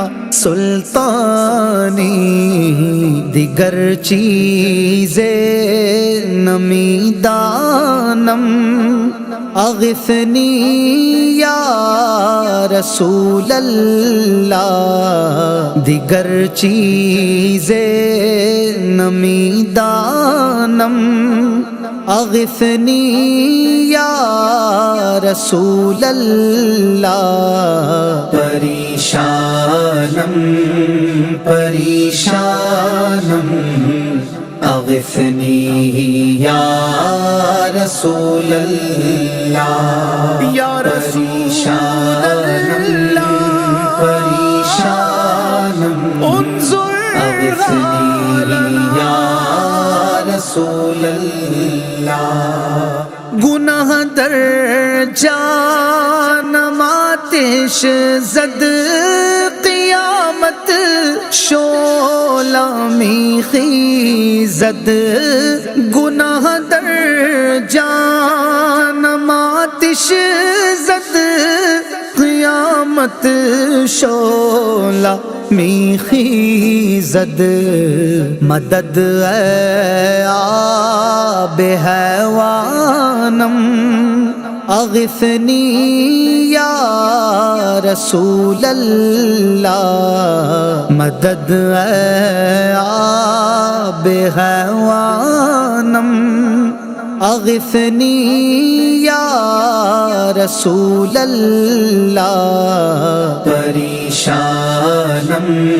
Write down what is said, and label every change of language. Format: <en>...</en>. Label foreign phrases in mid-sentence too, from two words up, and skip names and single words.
<fa>سلطانی، دیگر چیز نمی دانم</fa> <ar>اغثنی یا رسول اللہ،</ar> <fa>دیگر چیز نمی دانم</fa> <ar>اغثنی یا رسول اللہ،</ar> <fa>پریشانم</fa> <ar>پریشانم اغثنی یا رسول اللہ، یا رسول اللہ، پریشانم اغثنی یا رسول اللہ،</ar> <fa>گناہ در جانم آتش زد قیامت شعلہ می خیزد، گناہ در جانم آتش زد قیامت شعلہ می خیزد مدد اے آب حیوانم</fa> <ar>اغثنی یا رسول</ar> <fa>اللہ مدد اے آب حیوانم</fa> <ar>اغثنی یا رسول اللہ</ar> <fa>پریشانم</fa>